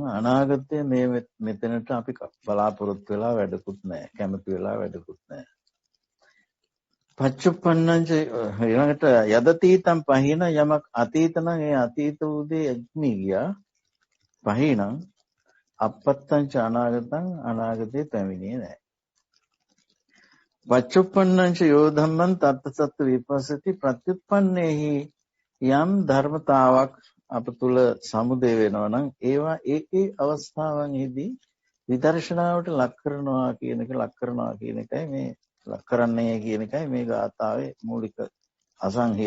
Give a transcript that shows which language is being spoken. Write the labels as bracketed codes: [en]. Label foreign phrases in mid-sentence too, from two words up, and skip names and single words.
[si] අනාගතය මෙතනට අපි බලාපොරොත්තු වෙලා වැඩකුත් නැහැ. කැමති වෙලා වැඩකුත් නැහැ. පච්චුප්පන්නංච ඊළඟට [pi] යදතීතං පහින [si] යමක් අතීත නම් ඒ අතීත උදේ ඉක්මී ගියා. [pi] පහිනම් අපත්තං ච අනාගතං [si] අනාගතේ පැමිණියේ නැහැ. [pi] පච්චුප්පන්නං ච යෝ ධම්මං තත්ත සත්ත්ව විපස්සති [si] ප්‍රත්‍යুৎපන්නේහි යම් ධර්මතාවක් අප තුල සමුදේ වෙනවා නම් ඒවා ඒ අවස්ථාවන්හිදී විදර්ශනාවට ලක් කරනවා කියන එකයි මේ ලක් කරන්නේ කියන එකයි මේ ගාථාවේ මූලික අසංහිරය.